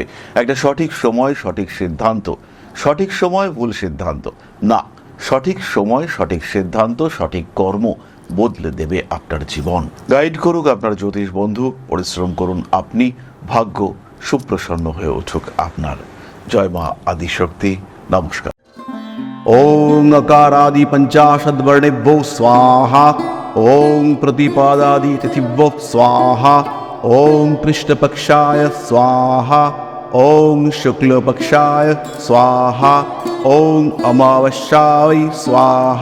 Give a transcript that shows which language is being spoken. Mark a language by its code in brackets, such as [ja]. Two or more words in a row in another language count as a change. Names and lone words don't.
[bn] একটা সঠিক সময় সঠিক সিদ্ধান্ত, সঠিক সময় ভুল সিদ্ধান্ত না, সঠিক সময় সঠিক সিদ্ধান্ত সঠিক কর্ম বদলে দেবে আপনার জীবন। গাইড করুক আপনার জ্যোতিষ বন্ধু, পরিশ্রম করুন আপনি, ভাগ্য সুপ্রসন্ন হয়ে উঠুক আপনার। জয় মা আদিশক্তি। নমস্কার। [sa] ओं अकारादि पंचाशद वर्णेभ्यो स्वाहा। ओं प्रतिपादादि तिथिभ्यो स्वाहा। ओं कृष्णपक्षाय स्वाहा। ओं शुक्लपक्षाय स्वाहा। ओं अमावस्याय स्वाहा।